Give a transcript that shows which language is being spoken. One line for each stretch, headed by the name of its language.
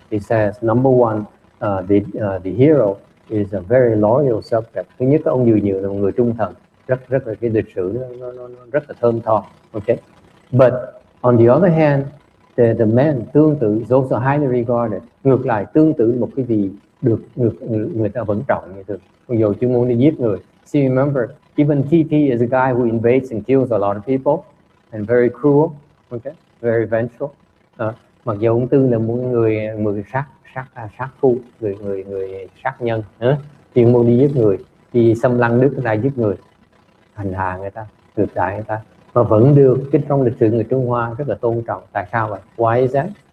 English: It says number one, the hero is a very loyal subject.
Vietnamese: Thứ nhất ông Dừ là một người trung thần, rất là cái lịch sử nó rất là thơm tho.
English: Okay, but on the other hand, the man tương tự is also highly regarded.
Vietnamese: Ngược lại tương tự một cái gì được người ta vẫn trọng như thường. Dù chưa muốn đi giết người.
English: See, remember, even TT is a guy who invades and kills a lot of people and very cruel, okay, very vengeful.
Vietnamese: Mặc dù ông Tư là một người sát phu, người sát nhân, chuyên môn đi giết người, đi xâm lăng nước người ta, giết người, hành hạ người ta, ngược đại người ta, mà vẫn được cái trong lịch sử người Trung Hoa rất là tôn trọng. Tại sao vậy?
English: Why is that?